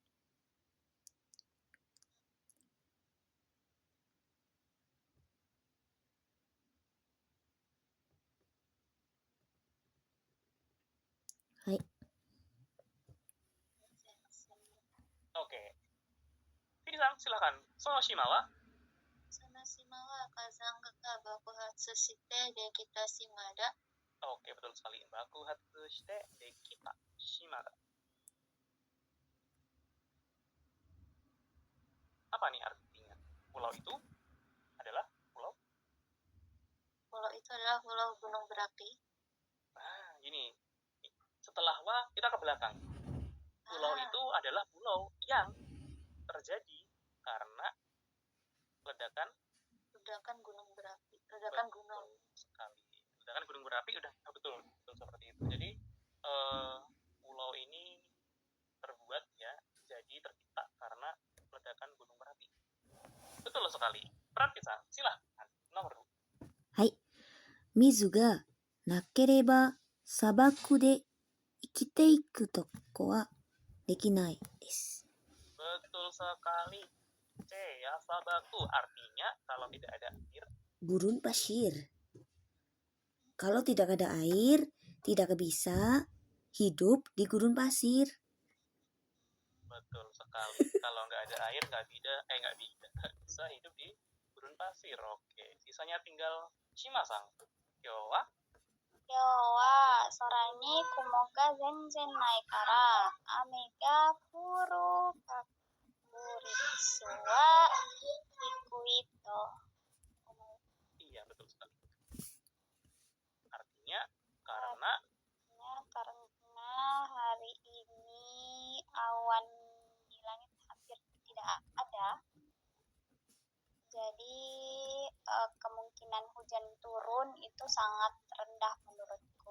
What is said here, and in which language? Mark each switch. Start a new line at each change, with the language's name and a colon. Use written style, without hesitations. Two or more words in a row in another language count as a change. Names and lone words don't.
Indonesian: Hai. Oke. Bini-sang, silakan.
Japanese: その島は? その島は火山が爆発してできた島だ。
Indonesian: Oke, betul sekali.
Japanese: 爆発してできた島だ.
Indonesian: Apa nih artinya? Pulau itu adalah pulau. Pulau itu adalah pulau gunung berapi. Nah, gini. Setelah wa, kita ke belakang. Pulau itu adalah pulau yang terjadi karena ledakan gunung berapi. Ledakan gunung. sekali. Ledakan gunung berapi udah betul seperti itu. Jadi pulau ini terbuat ya, jadi tercipta karena ledakan gunung berapi. Betul sekali. Prati-san, silahkan. Nomor 2.
Japanese: はい。水がなければ砂漠で生きていくとこはできないです。
Indonesian: Betul sekali. C ya, sabaku artinya kalau tidak ada air. Gurun pasir. Kalau tidak ada air, tidak bisa hidup di gurun pasir. Betul sekali. Kalau nggak ada air nggak bisa hidup di gurun pasir. Oke, sisanya tinggal Shima-sang.
Japanese: 今日は? 今日は空に雲が全然ないから雨が降る確率は低いと思う。
Indonesian: Iya, betul sekali. Artinya karena Karena hari ini awan di langit hampir tidak ada, jadi kemungkinan hujan turun itu sangat rendah menurutku.